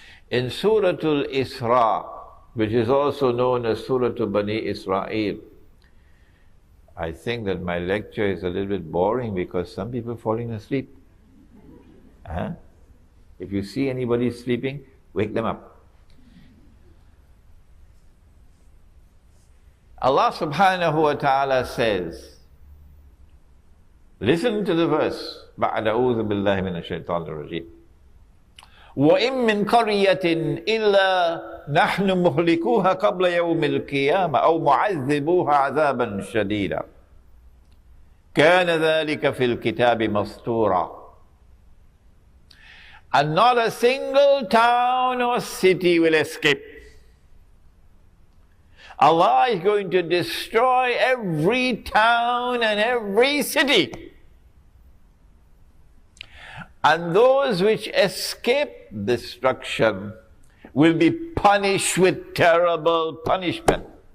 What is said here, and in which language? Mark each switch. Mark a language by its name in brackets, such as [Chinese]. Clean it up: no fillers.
[English] In Surah Al-Isra, which is also known as Surah Bani Israel. I think that my lecture is a little bit boring because some people are falling asleep. If you see anybody sleeping, wake them up. Allah subhanahu wa ta'ala says, listen to the verse, [Arabic] بَعْدَ أَعُوذُ بِاللَّهِ مِنَ الشَّيْطَانِ الرَّجِيمِ وَإِن مِّن قَرْيَةٍ إِلَّا نَحْنُ مُهْلِكُوهَا قَبْلَ يَوْمِ الْقِيَامَةِ أَوْ مُعَذِّبُوهَا عَذَابًا شَدِيدًا كَانَ ذَلِكَ فِي الْكِتَابِ مَسْطُورًا. [English] And not a single town or city will escape. Allah is going to destroy every town and every city. And those which escape destruction will be punished with terrible punishment.